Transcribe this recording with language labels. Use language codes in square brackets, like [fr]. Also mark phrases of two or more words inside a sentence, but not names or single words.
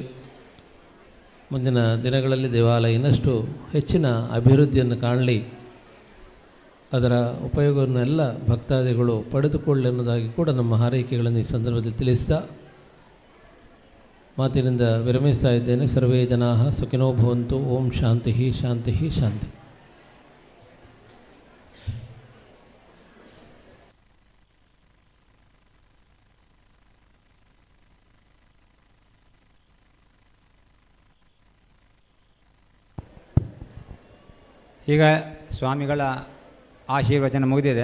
[kn] ಮುಂದಿನ ದಿನಗಳಲ್ಲಿ ದೇವಾಲಯ ಇನ್ನಷ್ಟು ಹೆಚ್ಚಿನ ಅಭಿವೃದ್ಧಿಯನ್ನು ಕಾಣಲಿ, ಅದರ ಉಪಯೋಗವನ್ನು ಎಲ್ಲ ಭಕ್ತಾದಿಗಳು ಪಡೆದುಕೊಳ್ಳಿ ಅನ್ನೋದಾಗಿ ಕೂಡ ನಮ್ಮ ಹಾರೈಕೆಗಳನ್ನು ಈ ಸಂದರ್ಭದಲ್ಲಿ ತಿಳಿಸ್ತಾ ಮಾತಿನಿಂದ ವಿರಮಿಸ್ತಾ ಇದ್ದೇನೆ. [sa] ಸರ್ವೇ ಜನಾಃ ಸುಖಿನೋ ಭವಂತು. ಓಂ ಶಾಂತಿ ಶಾಂತಿ ಶಾಂತಿ. [kn] ಈಗ ಸ್ವಾಮಿಗಳ ಆಶೀರ್ವಚನ ಮುಗಿದಿದೆ.